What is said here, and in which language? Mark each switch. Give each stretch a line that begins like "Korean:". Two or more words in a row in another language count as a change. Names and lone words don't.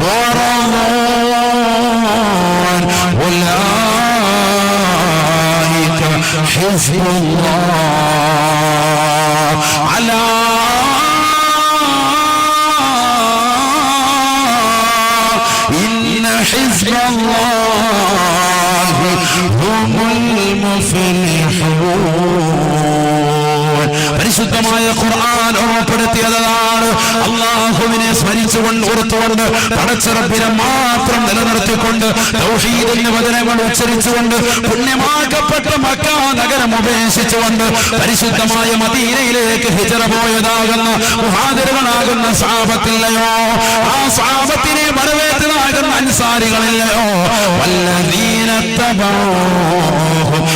Arabic: ورضوان أولئك حزب الله على إن حزب الله هم المفلحون.
Malayalam: പരിശുദ്ധമായ ഖുർആൻ ഓർമ്മപ്പെടുത്തിയതാണ് അല്ലാഹുവിനെ സ്മരിച്ചുകൊണ്ട് ഓർത്തുകൊണ്ട് പടച്ചറപ്പിനെ മാത്രം നിലനിർത്തിക്കൊണ്ട് തൗഹീദിന്റെ വചനങ്ങൾ ഉച്ചരിച്ചുകൊണ്ട് പുണ്യമാക്കപ്പെട്ട മക്ക നഗരം ഉപേക്ഷിച്ചുകൊണ്ട് പരിശുദ്ധമായ മദീനയിലേക്ക് ഹിജറ പോയതാകുന്ന മുഹാജിറുകളാകുന്ന സഹാബത്തില്ലയോ, ആ സഹാബത്തിനെ വരവേറ്റതാകുന്ന അൻസാരികളില്ലയോ,
Arabic: والذين تبعوه